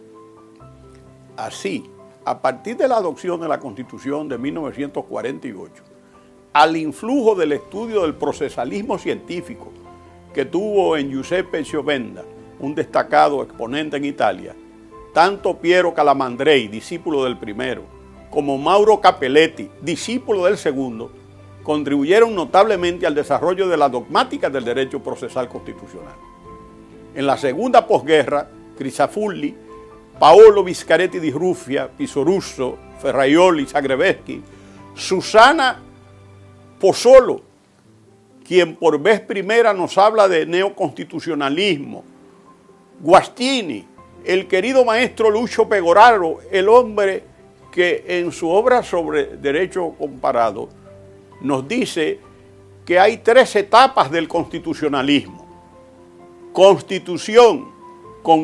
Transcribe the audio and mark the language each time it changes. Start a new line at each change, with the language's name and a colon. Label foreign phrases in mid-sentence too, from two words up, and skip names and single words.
Spanish: Así, a partir de la adopción de la Constitución de 1948, al influjo del estudio del procesalismo científico que tuvo en Giuseppe Giovenda, un destacado exponente en Italia, tanto Piero Calamandrei, discípulo del primero, como Mauro Capelletti, discípulo del segundo, contribuyeron notablemente al desarrollo de la dogmática del derecho procesal constitucional. En la segunda posguerra, Crisafulli, Paolo Viscaretti di Ruffia, Pisorusso, Ferraioli, Zagrebeschi, Susana Pozzolo, quien por vez primera nos habla de neoconstitucionalismo, Guastini, el querido maestro Lucho Pegoraro, el hombre que en su obra sobre derecho comparado nos dice que hay 3 etapas del constitucionalismo: constitución con